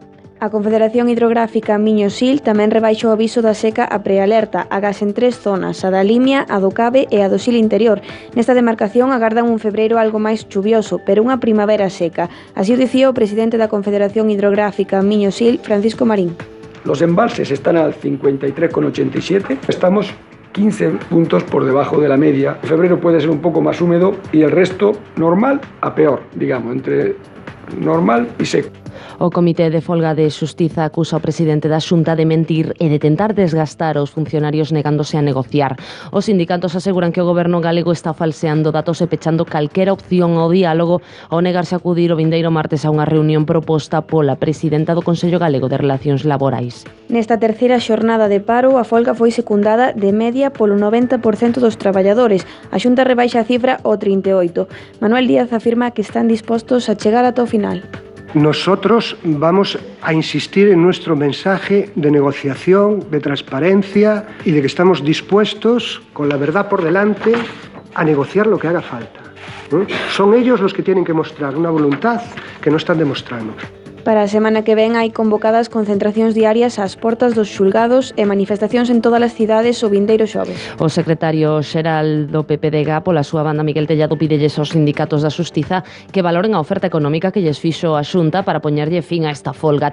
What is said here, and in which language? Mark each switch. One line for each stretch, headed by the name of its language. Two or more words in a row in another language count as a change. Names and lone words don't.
Galician: A Confederación Hidrográfica Miño-Sil tamén rebaixou o aviso da seca a prealerta, agás en 3 zonas, a da Limia, a do Cabe e a do Sil interior. Nesta demarcación agardan un febreiro algo máis chuvioso, pero unha primavera seca. Así o dicía o presidente da Confederación Hidrográfica Miño-Sil, Francisco Marín.
Spanish: Los embalses están al 53,87, estamos 15 puntos por debajo de la media. En febrero puede ser un poco más húmedo y el resto normal a peor, digamos, entre normal y seco.
Galician: O Comité de Folga de Xustiza acusa o presidente da Xunta de mentir e de tentar desgastar os funcionarios negándose a negociar. Os sindicatos aseguran que o goberno galego está falseando datos e pechando calquera opción ao diálogo ao negarse a acudir o vindeiro martes a unha reunión proposta pola presidenta do Consello Galego de Relacións Laborais. Nesta terceira xornada de paro, a folga foi secundada de media polo 90% dos traballadores. A Xunta rebaixa a cifra ao 38%. Manuel Díaz afirma que están dispostos a chegar ata o final.
Spanish: Nosotros vamos a insistir en nuestro mensaje de negociación, de transparencia y de que estamos dispuestos, con la verdad por delante, a negociar lo que haga falta. Son ellos los que tienen que mostrar una voluntad que no están demostrando.
Galician: Para a semana que ven hai convocadas concentracións diarias ás portas dos xulgados e manifestacións en todas as cidades o vindeiro xoves. O secretario xeral do PPDG, pola súa banda, Miguel Tellado, pídelles aos sindicatos da Xustiza que valoren a oferta económica que lles fixo a Xunta para poñerlle fin a esta folga.